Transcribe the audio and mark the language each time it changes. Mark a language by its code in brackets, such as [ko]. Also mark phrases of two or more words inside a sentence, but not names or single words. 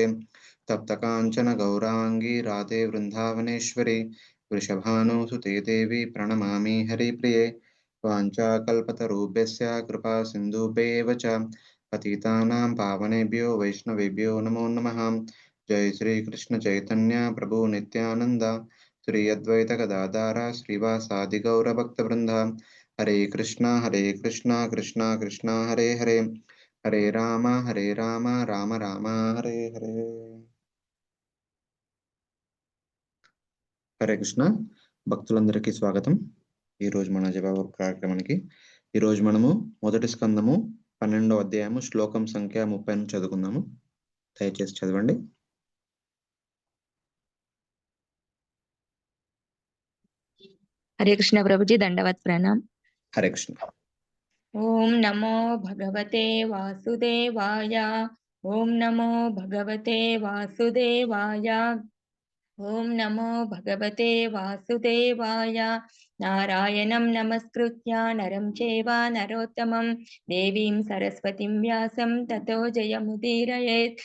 [sa] तप्तकाञ्चन गौराङ्गी राधे वृन्दावनेश्वरी वृषभानुसुते देवी प्रणमामि हरिप्रिये। वाञ्छाकल्पतरुभ्यश्च कृपा सिन्धुभ्येव च पतितानां पावनेभ्यो वैष्णवेभ्यो नमो नमः। जय श्री कृष्ण चैतन्य प्रभु नित्यानंद श्री अद्वैत गदाधर श्रीवासादि गौर भक्तवृंद। हरे कृष्णा कृष्णा कृष्णा हरे हरे हरे राम राम राम हरे हरे। [te] హరే కృష్ణ భక్తులందరికీ స్వాగతం. ఈరోజు మన జవాబు కార్యక్రమానికి ఈరోజు మనము మొదటి స్కందము 12వ అధ్యాయము శ్లోకం సంఖ్య 30 చదువుకుందాము. దయచేసి చదవండి. [hi] हरे कृष्ण प्रभुजी, दंडवत प्रणाम. हरे कृष्ण. [sa] ओम नमो भगवते वासुदेवाय. ओम नमो भगवते वासुदेवाय. ओम नमो भगवते वासुदेवाय. नारायणं नमस्कृत्य नरं चैव नरोत्तमं देवीं सरस्वतीं व्यासं ततो जयमुदीरयेत्.